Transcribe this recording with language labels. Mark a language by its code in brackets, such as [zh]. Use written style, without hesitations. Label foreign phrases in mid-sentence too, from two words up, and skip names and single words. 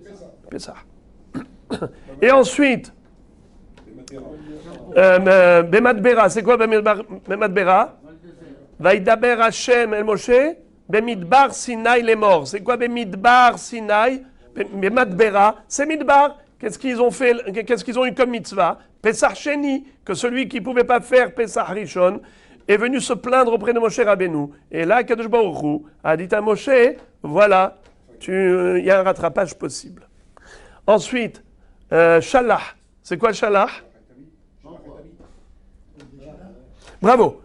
[fr] Et ensuite, Bemadbera, c'est quoi Bemadbera? [he] וידבר השם אל משה, במדבר סיני [fr] les morts. C'est quoi [he] במדבר סיני? [fr] Bemadbera, c'est Midbar. Qu'est-ce qu'ils ont fait? Qu'est-ce qu'ils ont eu comme mitzvah? [he] פסח שני, [fr] que celui qui ne pouvait pas faire [he] פסח ראשון [fr] est venu se plaindre auprès de Moshe Rabbeinu. Et là, [he] קדוש ברוך הוא [fr] a dit à Moshe, voilà, il y a un rattrapage possible. Ensuite, Shalach. C'est quoi Shalach? Bravo.